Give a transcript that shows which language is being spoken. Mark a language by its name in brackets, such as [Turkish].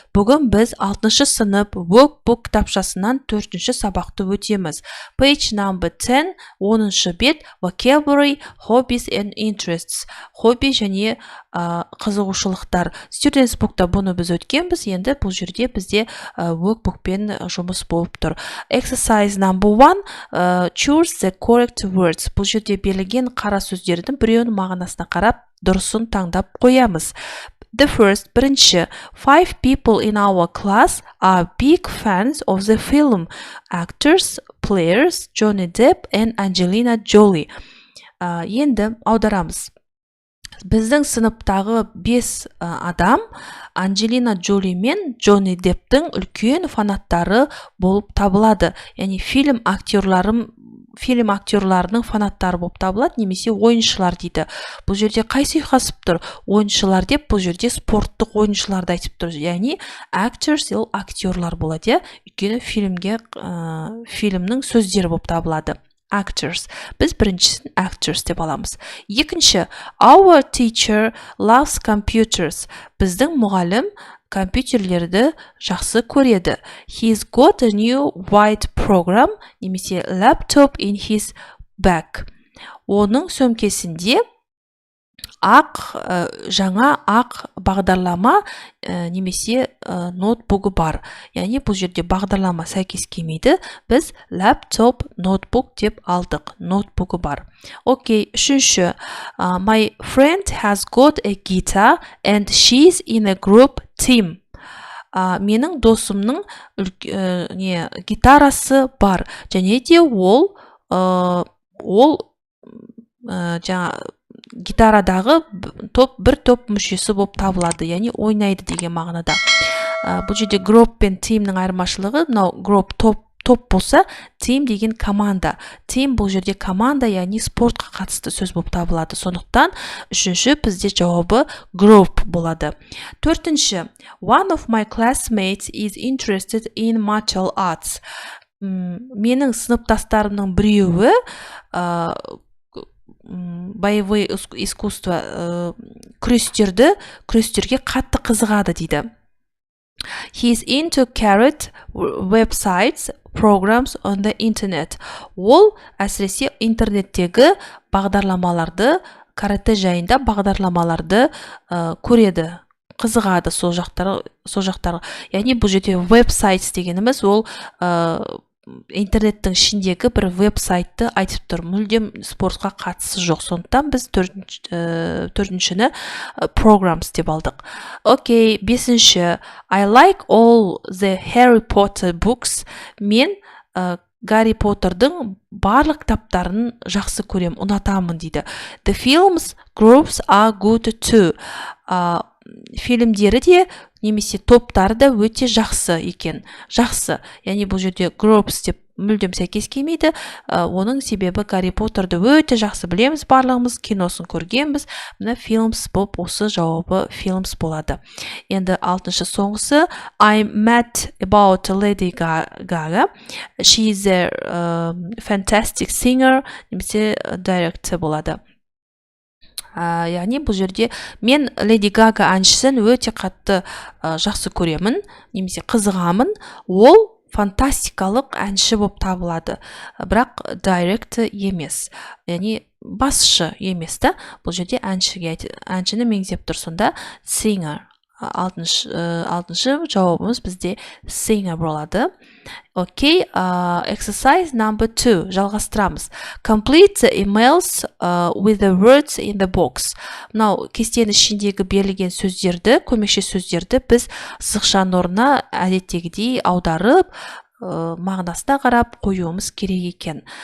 [Kazakh] Бүгін біз 6 сынып workbook кітапшасынан 4 сабақты өтеміз. [English] Page number 10, 10 [Kazakh] бет, [English] vocabulary, hobbies and interests. [Kazakh] Хобби және қызығушылықтар. Students bookта бұны біз өткенбіз, енді бұл жерде бізде workbookпен жұмыс болып тұр. [English] Exercise number 1, choose the correct words. [Kazakh] Бұл жерде берілген қара сөздердің біреуінің мағынасына қарап, дұрысын таңдап қоямыз. [English] The first, [Kazakh] бірінші, [English] 5 people in our class are big fans of the film. Actors, players, Johnny Depp and Angelina Jolie. [Kazakh] Енді аударамыз. Біздің сыныптағы 5 адам Анджелина Джоли мен Джонни Депптің үлкен фанаттары болып табылады. Яғни фильм актерларының фанаттары болып табылады, немесе ойыншылар дейді. Бұл жерде қайсы ұйқасып тұр? Ойыншылар деп, бұл жерде спорттық ойыншыларды айтып тұр. Яғни actors ол актерлар болады, өйткені фильмнің сөздері болып табылады. Actors. Біз біріншісін actors деп аламыз. Екінші, [English] our teacher loves computers. [Kazakh] Біздің мұғалім компьютерлерді жақсы көреді. [English] He's got a new white program, [Kazakh] немесе [English] laptop in his bag. [Kazakh] Оның сөмкесінде жаңа бағдарлама немесе ноутбугі бар. Яғни бұл жерде бағдарлама сәйкес келмейді. Біз laptop, ноутбук деп алдық. Ноутбугі бар. Окей, үшінші. [English] My friend has got a guitar and she's in a group team. [Kazakh] Менің досымның гитарасы бар. Және де ол гитарадағы бір топ мүшесі болып табылады, яғни ойнайды деген мағынада. Бұл жерде group пен teamнің айырмашылығы, group топ болса, team деген команда. Team бұл жерде команда, яғни спортқа қатысты сөз болып табылады. Сондықтан үшінші бізде жауабы group болады. Төртінші, [English] one of my classmates is interested in martial arts. [Kazakh] Менің сыныптастарымның біреуі [Russian] боевое искусство [Kazakh] күрестерге қатты қызығады дейді. [English] He's into carrot websites, programs on the internet. [Kazakh] Ол әсіресе интернеттегі бағдарламаларды, карате жайында бағдарламаларды көреді, қызығады сол жақтарға. Яғни бұл жерде websites дегеніміз ол интернеттің ішіндегі бір веб-сайтты айтып тұр. Мүлдем спортқа қатысы жоқ. Сондықтан біз төртіншіні programs деп алдық. Окей, бесінші. [English] I like all the Harry Potter books. [Kazakh] Мен Гарри Поттердің барлық кітаптарын жақсы көрем, ұнатамын дейді. [English] The films groups are good too. [Kazakh] Фильмдері де немесе топтары да өте жақсы екен. Жақсы. Яғни бұл жерде groups деп мүлдем сәйкес келмейді. Оның себебі Гарри Поттерді өте жақсы білеміз, барлығымыз киносын көргенбіз. Мына films болып, осы жауабы films болады. Енді алтыншы соңғысы. [English] I'm mad about Lady Gaga. She is a fantastic singer, [Kazakh] немесе [English] director болады. [Kazakh] Яғни бұл жерде мен Леди Гага әншісін өте қатты жақсы көремін, немесе қызығамын. Ол фантастикалық әнші болып табылады. Бірақ директор емес. Яғни басшы емес та. Бұл жерде әншіні меңзеп тұр, сонда singer. Алтыншы жауабымыз бізде singer болады. [English] Окей, exercise number 2. [Kazakh] Жалғастырамыз. [English] Complete the emails with the words in the box. [Kazakh] Мынау кестенің ішіндегі берілген сөздерді, көмекші сөздерді біз сызықшаның орнына әдеттегідей аударып, мағынасына қарап қоюымыз керек екен.